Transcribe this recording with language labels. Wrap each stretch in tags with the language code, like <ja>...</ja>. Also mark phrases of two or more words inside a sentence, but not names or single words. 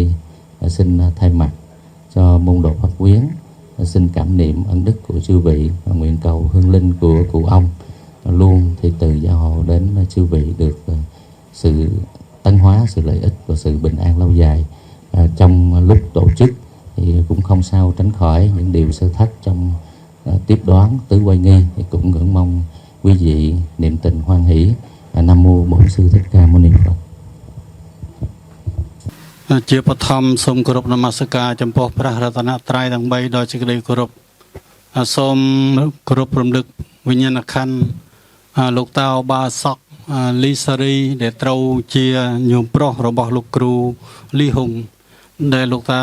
<vi>Xin thay mặt cho môn đồ Pháp Quyến xin cảm niệm ân đức của chư vị và nguyện cầu hương linh của cụ ông luôn thì từ gia hộ đến chư vị được sự tấn hóa, sự lợi ích và sự bình an lâu dài. Trong lúc tổ chức thì cũng không sao tránh khỏi những điều sơ thất trong tiếp đoán tứ quay nghi, thì cũng ngưỡng mong quý vị niệm tình hoan hỷ. Nam mô Bổn Sư Thích Ca Mâu Ni Phật.</vi> <km>ជាបឋមសូមគោរពនមស្ការចំពោះព្រះរតនត្រ័យទាំង3ដោយសេចក្តីគោរពសូមគោរពរំលឹកវិញ្ញាណក្ខន្ធលោកតាឧបាសកលីសារីដែលត្រូវជាញោមប្រុសរបស់លោកគ្រូលីហុងដែលលោកតា</km>